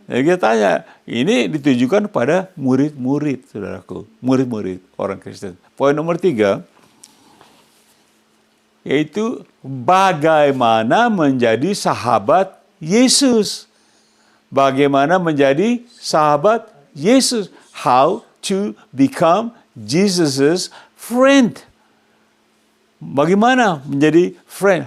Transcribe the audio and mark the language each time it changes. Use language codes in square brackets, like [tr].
[id] Jadi kita tanya, ini ditujukan pada murid-murid, saudaraku. Murid-murid orang Kristen. Poin nomor 3, yaitu bagaimana menjadi sahabat Yesus. Bagaimana menjadi sahabat Yesus. [en] How to become Jesus' friend. [id] Bagaimana menjadi friend?